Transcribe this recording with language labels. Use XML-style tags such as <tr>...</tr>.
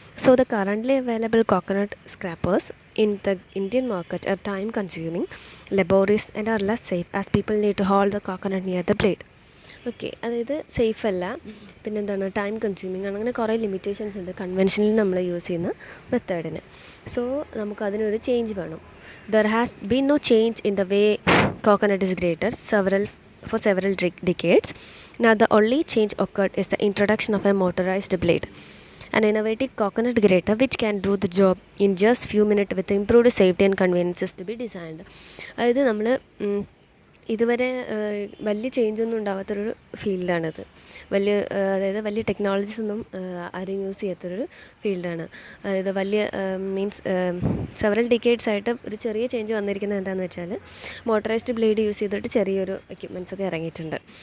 <en>So the currently available coconut scrapers in the Indian market are time consuming, laborious and are less safe as people need to hold the coconut near the blade.</en> <ml>Okay, അതായത് safe അല്ല, പിന്നെന്താണ് time consuming ആണ്, അങ്ങനെ കുറേ limitations ഉണ്ട് conventionally നമ്മൾ use ചെയ്യുന്ന മെത്തേഡിന്. So നമുക്കതിനൊരു change വേണം.</ml> <en>There has been no change in the way coconut is grated for several decades. Now the only change occurred is the introduction of a motorized blade, an innovative coconut grater which can do the job in just few minutes with improved safety and conveniences to be designed.</en> <ml>അതായത് നമ്മൾ ഇതുവരെ വലിയ ചേഞ്ചൊന്നും ഉണ്ടാകാത്തൊരു ഫീൽഡാണിത്. അതായത് വലിയ technologies ഒന്നും ആരും use ചെയ്യാത്തൊരു ഫീൽഡാണ്. അതായത് വലിയ മീൻസ് സെവറൽ ഡിക്കേഡ്സ് ആയിട്ട് ഒരു ചെറിയ ചേഞ്ച് വന്നിരിക്കുന്നത് എന്താണെന്ന് വെച്ചാൽ മോട്ടറൈസ്ഡ് ബ്ലേഡ് യൂസ് ചെയ്തിട്ട് ചെറിയൊരു എക്യുപ്മെൻറ്റ്സ് ഒക്കെ ഇറങ്ങിയിട്ടുണ്ട്.</ml>